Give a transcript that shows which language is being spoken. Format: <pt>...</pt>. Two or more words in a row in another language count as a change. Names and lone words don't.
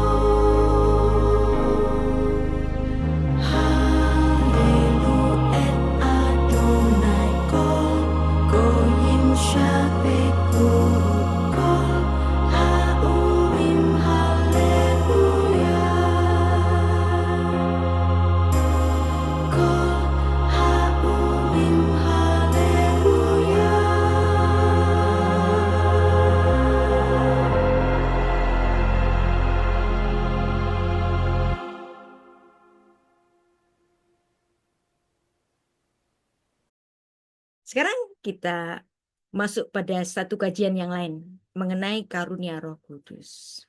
<he>הללו את אדוני כל גויים שבחוהו כל האומים הללויה כל האומים הללויה.</he> <id>Sekarang kita masuk pada satu kajian yang lain mengenai karunia Roh Kudus.</id>